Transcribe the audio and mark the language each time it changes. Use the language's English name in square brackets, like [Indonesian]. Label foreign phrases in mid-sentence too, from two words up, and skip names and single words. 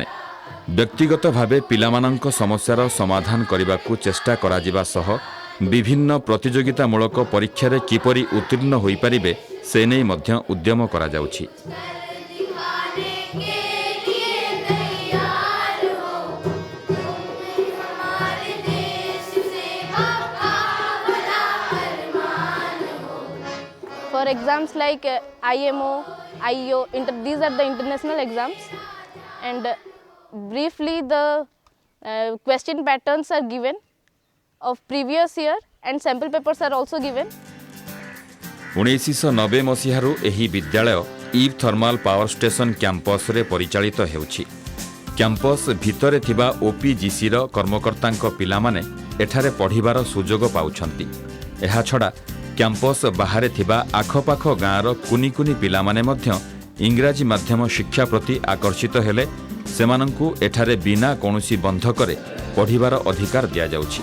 [Odia] ବ୍ୟକ୍ତିଗତ ଭାବେ ପିଲାମାନଙ୍କ ସମସ୍ୟାର ସମାଧାନ କରିବାକୁ ଚେଷ୍ଟା କରାଯିବା ସହ ବିଭିନ୍ନ ପ୍ରତିଯୋଗିତାମୂଳକ ପରୀକ୍ଷା ରେ କିପରି ଉତ୍ତୀର୍ଣ୍ଣ ହୋଇ ପାରିବେ ସେ ନେଇ ମଧ୍ୟ ଉଦ୍ୟମ କରା ଯାଉଛି। [English] For exams like IMO, IEO, these are the international exams, and briefly the question patterns are given of previous year and sample papers are also given. [Odia] 1990 ମସିହାରୁ ଏହି ବିଦ୍ୟାଳୟ ଇବ ଥର୍ମାଲ ପାୱାର ଷ୍ଟେସନ କ୍ୟାମ୍ପସ ରେ ପରିଚାଳିତ ହେଉଛି। କ୍ୟାମ୍ପସ ଭିତରେ ଥିବା ଓପିଜିସି ର କର୍ମକର୍ତ୍ତାଙ୍କ ପିଲା ମାନେ ଏଠାରେ ପଢ଼ିବାର ସୁଯୋଗ ପାଉଛନ୍ତି। ଏହା ଛଡ଼ା କ୍ୟାମ୍ପସ ବାହାରେ ଥିବା ଆଖପାଖ ଗାଁର କେଉଁ କେଉଁ ପିଲା ମାନେ ମଧ୍ୟ ଇଂରାଜୀ ମାଧ୍ୟମ ଶିକ୍ଷା ପ୍ରତି ଆକର୍ଷିତ ହେଲେ ସେମାନଙ୍କୁ ଏଠାରେ ବିନା କୌଣସି ବନ୍ଧକରେ ପଢ଼ିବାର ଅଧିକାର ଦିଆ ଯାଉଛି।